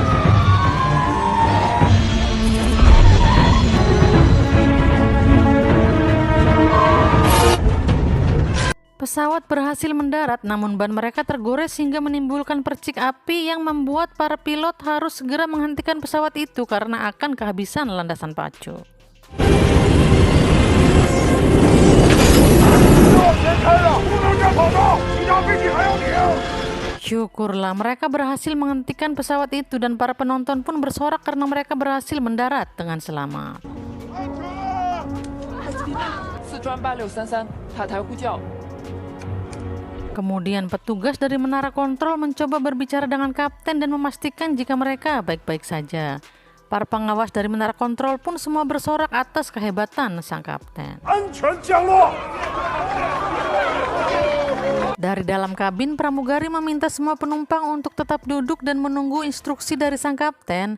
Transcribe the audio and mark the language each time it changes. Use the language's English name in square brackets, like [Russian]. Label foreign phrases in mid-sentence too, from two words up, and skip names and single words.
[Indonesian] pesawat berhasil mendarat, namun ban mereka tergores hingga menimbulkan percik api yang membuat para pilot harus segera menghentikan pesawat itu karena akan kehabisan landasan pacu. Syukurlah mereka berhasil menghentikan pesawat itu dan para penonton pun bersorak karena mereka berhasil mendarat dengan selamat. [Chinese] 四川8633塔台呼叫。 [Indonesian] Kemudian petugas dari menara kontrol mencoba berbicara dengan kapten dan memastikan jika mereka baik-baik saja. Para pengawas dari menara kontrol pun semua bersorak atas kehebatan sang kapten. Dari dalam kabin, pramugari meminta semua penumpang untuk tetap duduk dan menunggu instruksi dari sang kapten.